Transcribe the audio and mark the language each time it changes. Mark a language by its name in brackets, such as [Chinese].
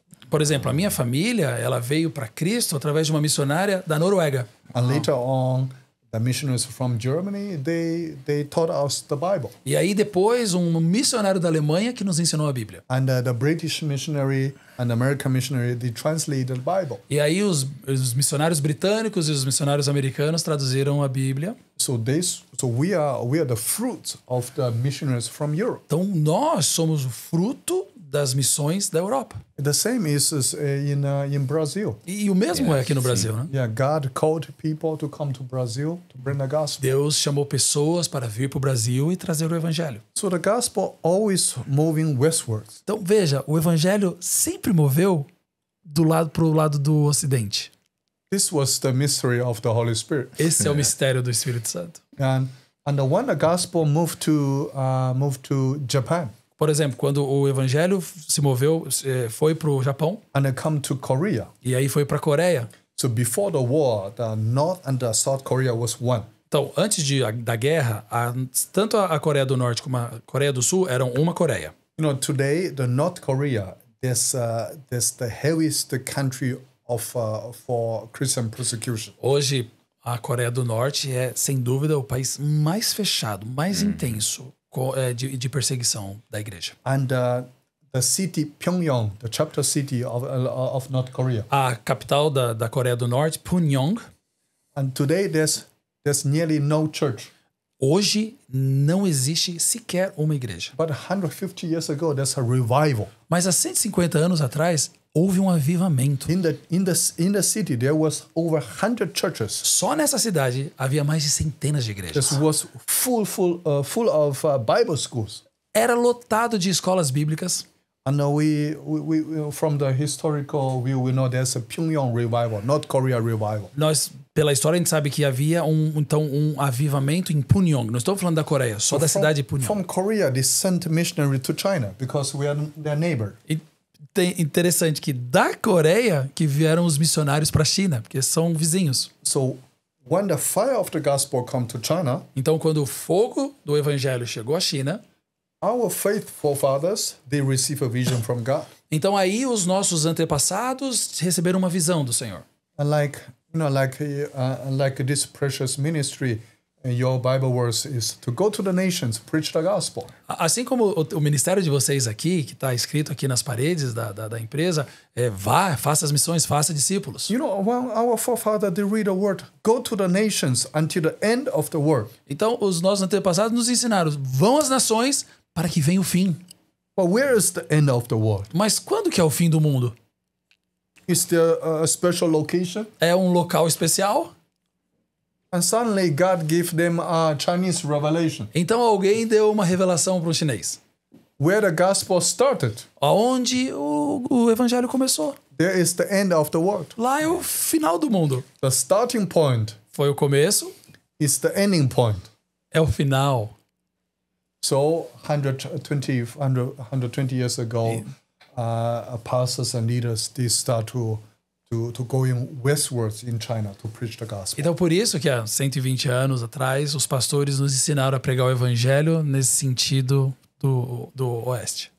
[Portuguese] Por exemplo, a minha família, ela veio para Cristo através de uma missionária da Noruega. [English] And later on, the missionaries from Germany, they taught us the Bible. [Portuguese] E aí depois um missionário da Alemanha que nos ensinou a Bíblia. [English] And the British missionary and the American missionary, they translated the Bible. [Portuguese] E aí os missionários britânicos e os missionários americanos traduziram a Bíblia. [English] So we are the fruit of the missionaries from Europe. [Portuguese] Então nós somos o fruto das missões da Europa. [English] The same is in Brazil. [Portuguese] E o mesmo é aqui no Brasil, né? [English] Yeah, God called people to come to Brazil to bring the gospel. [Portuguese] Deus chamou pessoas para vir para o Brasil e trazer o evangelho. [English] So the gospel always moving westwards. [Portuguese] Então veja, o evangelho sempre moveu pro lado do ocidente. [English] This was the mystery of the Holy Spirit. [Portuguese] Esse é o mistério do Espírito Santo. [English] And when the gospel moved to Japan [Portuguese] Por exemplo, quando o evangelho se moveu, foi para o Japão [English] and it come to Korea. [Portuguese] e aí foi para a Coreia. [English] So before the war, the North and the South Korea was one. [Portuguese] Então, antes da guerra, tanto a Coreia do Norte como a Coreia do Sul eram uma Coreia. [English] You know, today the North Korea there's the heaviest country for Christian persecution. [Portuguese] Hoje, a Coreia do Norte é, sem dúvida, o país mais fechado, mais intenso de perseguição da igreja. [English] And the city Pyongyang, the chapter city of North Korea. [Portuguese] A capital da Coreia do Norte, Pyongyang, [English] And today there's nearly no church. [Portuguese] hoje não existe sequer uma igreja. [English] But 150 years ago, there's a revival. [Portuguese] Mas há 150 anos atrás, houve um avivamento. [English] In the city, there was over 100 churches. [Portuguese] Só nessa cidade havia mais de centenas de igrejas. [English] This was full of Bible schools. [Portuguese] Era lotado de escolas bíblicas. [English] And we from the historical view, we know there's a Pyongyang revival, North Korea revival. [Portuguese] Nós, pela história, a gente sabe que havia um avivamento em Pyongyang. Não estou falando da Coreia, só da cidade de Pyongyang. [English] From Korea, they sent missionary to China because we are their neighbor. [Portuguese] E interessante que da Coreia que vieram os missionários para a China, porque são vizinhos. [English] So when the fire of the gospel come to China, [Portuguese] Então, quando o fogo do evangelho chegou à China, [English] our faithful fathers, they receive a vision from God. [Portuguese] então aí os nossos antepassados receberam uma visão do Senhor. [English] And like like this precious ministry, your Bible verse is to go to the nations, preach the gospel. [Portuguese] Assim como o ministério de vocês aqui, que está escrito aqui nas paredes da empresa, vá, faça as missões, faça discípulos. [English] When our forefathers they read the word, go to the nations until the end of the world. [Portuguese] Então, os nossos antepassados nos ensinaram, vão às nações para que venha o fim. [English] But where is the end of the world? [Portuguese] Mas quando que é o fim do mundo? [English] Is there a special location? [Portuguese] É um local especial? [English] And suddenly God gave them a Chinese revelation. [Portuguese] Então alguém deu uma revelação para um chinês. [English] Where the gospel started, [Portuguese] Aonde o evangelho começou. [English] there is the end of the world. [Portuguese] Lá é o final do mundo. [English] The starting point [Portuguese] Foi o começo, [English] is the ending point. [Portuguese] é o final. [English] So 120 years ago, pastors and leaders, they start to going westwards in China to preach the gospel. [Portuguese] Então por isso que há 120 anos atrás, os pastores nos ensinaram a pregar o evangelho nesse sentido do oeste.